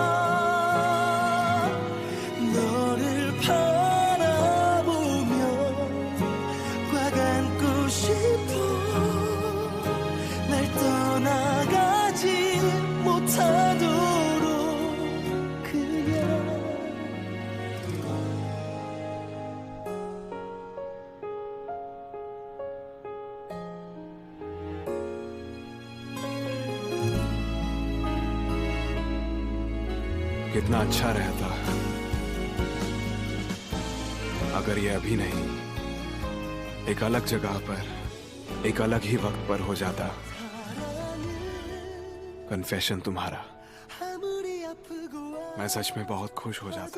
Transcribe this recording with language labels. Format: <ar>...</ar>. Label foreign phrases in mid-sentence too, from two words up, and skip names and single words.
<ko>너를 바라보며 꽉 안고 싶어 날 떠나가지 못하도록 그냥</ko> <hi>कितना अच्छा रहता अगर ये अभी नहीं एक अलग जगह पर एक अलग ही वक्त पर हो जाता कन्फेशन तुम्हारा</hi> <ko>아무리 아프고</ko> <hi>मैं सच में बहुत खुश हो जाता</hi>